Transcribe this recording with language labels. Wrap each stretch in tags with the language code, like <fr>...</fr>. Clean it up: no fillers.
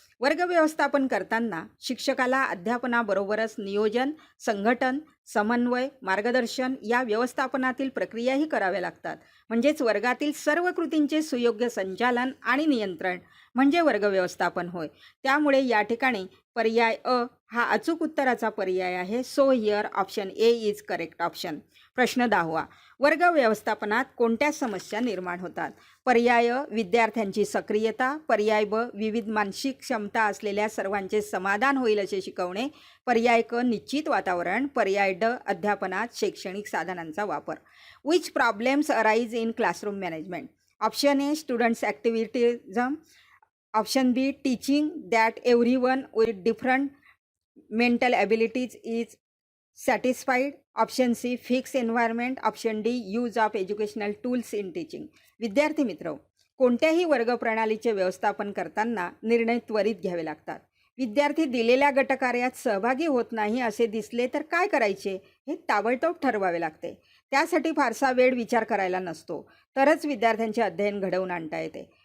<mr>वर्ग व्यवस्थापन करताना शिक्षकाला अध्यापनाबरोबरच नियोजन, संघटन, समन्वय, मार्गदर्शन या व्यवस्थापनातील प्रक्रियाही कराव्या लागतात. म्हणजेच वर्गातील सर्व कृतींचे सुयोग्य संचालन आणि नियंत्रण म्हणजे वर्ग व्यवस्थापन होय. त्यामुळे या ठिकाणी पर्याय अ हा अचूक उत्तराचा पर्याय आहे.</mr> <en>So here option A is correct option.</en> <mr>प्रश्न 10. वर्ग व्यवस्थापनात कोणत्या समस्या निर्माण होतात? पर्याय विद्यार्थ्यांची सक्रियता. पर्याय ब विविध मानसिक क्षमता असलेल्या सर्वांचे समाधान होईल असे शिकवणे. पर्याय क निश्चित वातावरण. पर्याय ड अध्यापनात शैक्षणिक साधनांचा वापर.</mr> <en>Which problems arise in classroom management? Option A students activism. Option B teaching that everyone with different mental abilities is satisfied. Option C fix environment. Option D use of educational tools in teaching.</en> <mr>विद्यार्थी मित्र, कोणत्याही वर्ग प्रणालीचे व्यवस्थापन करताना निर्णय त्वरित घ्यावे लागतात. विद्यार्थी दिलेल्या गटकार्यात सहभागी होत नाही असे दिसले तर काय करायचे हे ताबडतोब ठरवावे लागते. त्यासाठी फारसा वेळ विचार करायला नसतो, तरच विद्यार्थ्यांचे अध्ययन घडवून आणता येते.</mr>